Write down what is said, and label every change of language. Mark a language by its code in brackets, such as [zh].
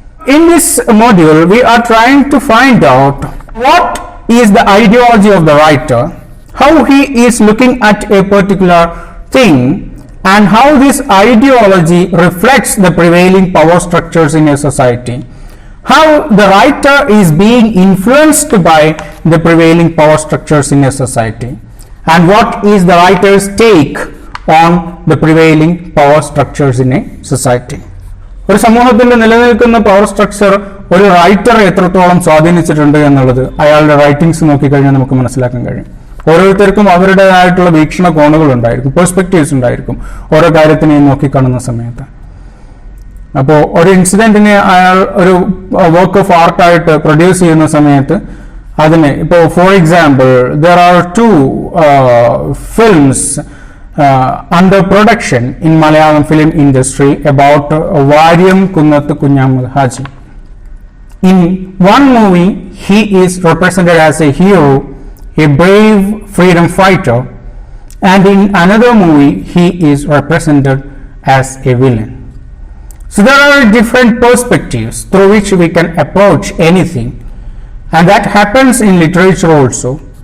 [en] In this module, we are trying to find out what is the ideology of the writer, how he is looking at a particular thing, and how this ideology reflects the prevailing power structures in a society, how the writer is being influenced by the prevailing power structures in a society, and what is the writer's take on the prevailing power structures in a society. [ml] ഒരു സമൂഹത്തിൽ നിലനിൽക്കുന്ന power structure ഒരു റൈറ്ററെ എത്രത്തോളം സ്വാധീനിച്ചിട്ടുണ്ട് എന്നുള്ളത് അയാളുടെ writings നോക്കിക്കഴിഞ്ഞാൽ നമുക്ക് മനസ്സിലാക്കാൻ കഴിയും. ഓരോരുത്തർക്കും അവരുടേതായിട്ടുള്ള വീക്ഷണകോണുകൾ ഉണ്ടായിരിക്കും, പെർസ്പെക്റ്റീവ്സ് ഉണ്ടായിരിക്കും ഓരോ കാര്യത്തിനെയും നോക്കിക്കാണുന്ന സമയത്ത്. അപ്പോൾ ഒരു ഇൻസിഡന്റിനെ അയാൾ ഒരു വർക്ക് ഓഫ് ആർട്ടായിട്ട് പ്രൊഡ്യൂസ് ചെയ്യുന്ന സമയത്ത് അതിന് ഇപ്പോൾ [en] For example there are two films under production in Malayalam film industry about Varyam Kunnathu Kunyamal Haji. In one movie he is represented as a hero, a brave freedom fighter, and in another movie he is represented as a villain. So there are different perspectives through which we can approach anything, and that happens in literature also.